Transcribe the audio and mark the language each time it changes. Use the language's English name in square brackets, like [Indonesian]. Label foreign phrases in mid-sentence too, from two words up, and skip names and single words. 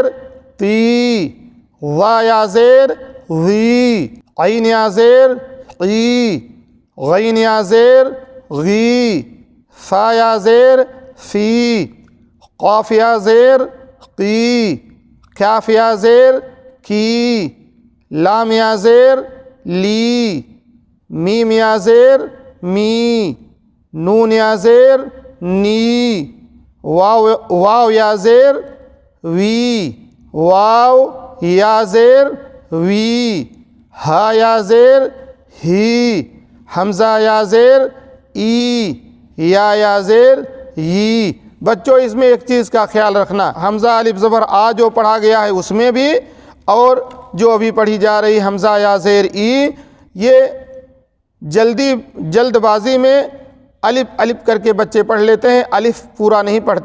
[Urdu] تی، ظا یا زیر ذی، عین یا زیر قی، غین یا زیر غی، فا یا زیر فی، قاف یا زیر قی، کاف یا زیر کی، لام یا زیر لی، میم یا زیر می، نون یا زیر نی، واو یا زیر وی، واو یا زیر وی، ہا یا زیر ہی، حمزہ یا زیر ای، یا زیر ی. بچوں اس میں ایک چیز کا خیال رکھنا، حمزہ الف زبر آ جو پڑھا گیا ہے اس میں بھی، اور جو ابھی پڑھی جا رہی حمزہ یا زیر ای، یہ جلد بازی میں الف کر کے بچے پڑھ لیتے ہیں. الف پورا نہیں پڑھتے.